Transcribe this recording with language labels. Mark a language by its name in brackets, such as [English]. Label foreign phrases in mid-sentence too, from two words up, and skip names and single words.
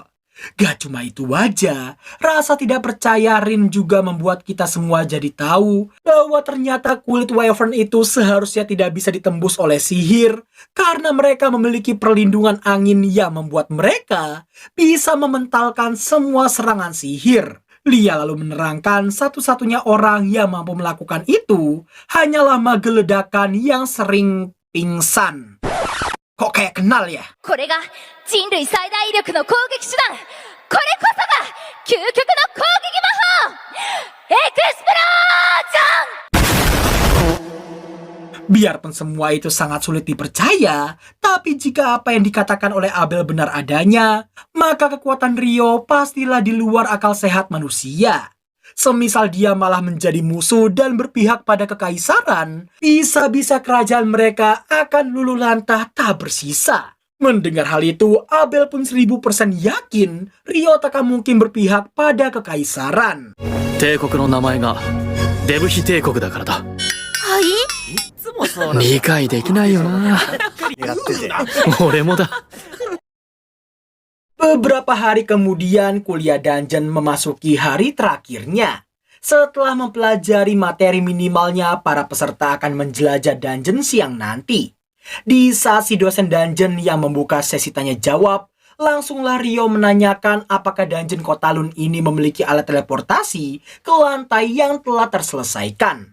[Indonesian] Gak cuma itu aja, rasa tidak percaya Rin juga membuat kita semua jadi tahu bahwa ternyata kulit Wyvern itu seharusnya tidak bisa ditembus oleh sihir karena mereka memiliki perlindungan angin yang membuat mereka bisa mementalkan semua serangan sihir. Lia lalu menerangkan satu-satunya orang yang mampu melakukan itu hanyalah mage ledakan yang sering pingsan. Kok kayak kenal ya? [Japanese] これが人類最大威力の攻撃手段。これこそが究極の攻撃魔法。エクスプロージョン。 [Indonesian] Biarpun semua itu sangat sulit dipercaya, tapi jika apa yang dikatakan oleh Abel benar adanya, maka kekuatan Rio pastilah di luar akal sehat manusia. Semisal dia malah menjadi musuh dan berpihak pada kekaisaran, bisa-bisa kerajaan mereka akan luluh lantah tak bersisa. Mendengar hal itu, Abel pun 1000% yakin Rio takkan mungkin berpihak pada kekaisaran. [Japanese] 帝国の名前がデブヒ帝国だからだ。はい。理解できないよな。俺もだ。 [Indonesian] Beberapa hari kemudian, kuliah dungeon memasuki hari terakhirnya. Setelah mempelajari materi minimalnya, para peserta akan menjelajah dungeon siang nanti. Di saat si dosen dungeon yang membuka sesi tanya jawab, langsunglah Rio menanyakan apakah dungeon Kotalun ini memiliki alat teleportasi ke lantai yang telah terselesaikan.